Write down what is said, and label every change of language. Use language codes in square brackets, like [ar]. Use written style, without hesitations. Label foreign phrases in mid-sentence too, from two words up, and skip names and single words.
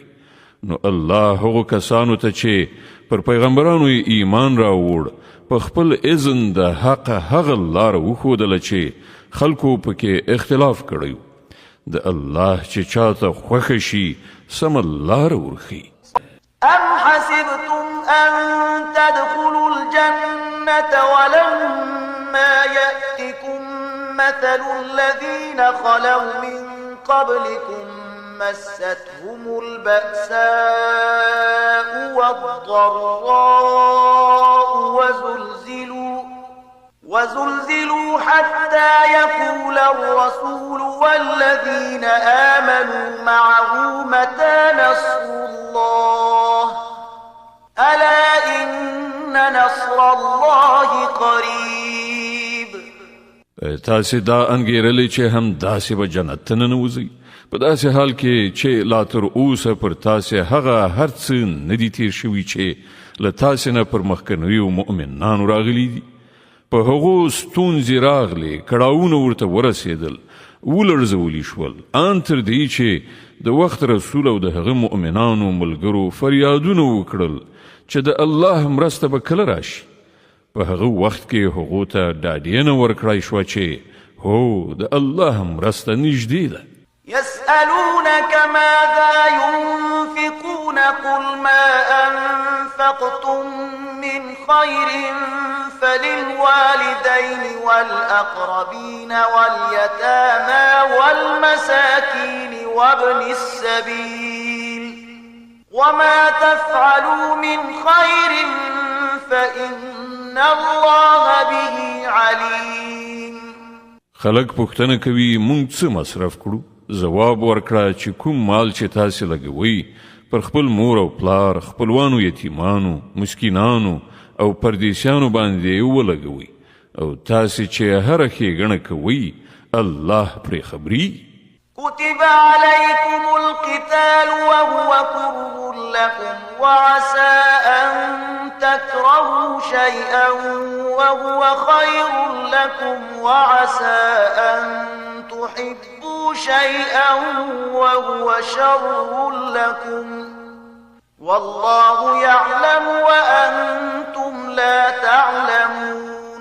[ps] نو الله هغو کسانو ته چې پر پیغمبرانو ایمان راوړ په خپل اذن د حق هغه لاره وښودله چې خلکو پکې اختلاف کړی، د الله چې چاته خوښه شي سمه لاره ورښي. [ar] أم حسبتم أن تدخلوا الجنة ولما يأتكم مثل الذين خلوا من قبلكم مستهم البأساء والضراء وزلزلوا حتى يقول الرسول والذين آمنوا معه متى نصر الله ألا إن نصر الله قريب. [ps] تاسې دا انګیرلې چې هم داسې به جنت ته ننوځئ په داسې حال کې چې لا تر اوسه پر تاسې هغه هر څه نه دي تیر شوي چې له تاسې نه پر مخکنیو مؤمنانو راغلي دي. په هغو ستونزې راغلې کړاوونه ورته ورسېدل ولړزولي شول ان تر دې چې د وخت رسول او د هغه مؤمنانو ملګرو فریادونه وکړل چې د الله مرسته به کله راشي. په هغه وخت کې هغو ته ډاډینه ورکړای شوه چې هو د الله مرسته نږدې ده. [ar] يسألونك ماذا ينفقون قل ما أنفقتم من خير فللوالدين والأقربين واليتامى والمساكين وابن السبيل وما تفعلوا من خير فإن الله به عليم. [ps] خلق پوښتنه کوي مونږ څه مصرف کړو؟ جواب ورکړه چې کوم مال چې تاسې لګوئ پر خپل مور او پلار، خپلوانو یتیمانو، مسکینانو او پردیسیانو باندې ولګوئ او تاسې چې هره ښېګڼه کوئ الله پرې خبري. [ar] كتب عليكم القتال وهو كره لكم وعسى أن تكرهوا شيئا وهو خير لكم وعسى أن تحبوا شيئا وهو شر لكم والله يعلم وأنتم لا تعلمون.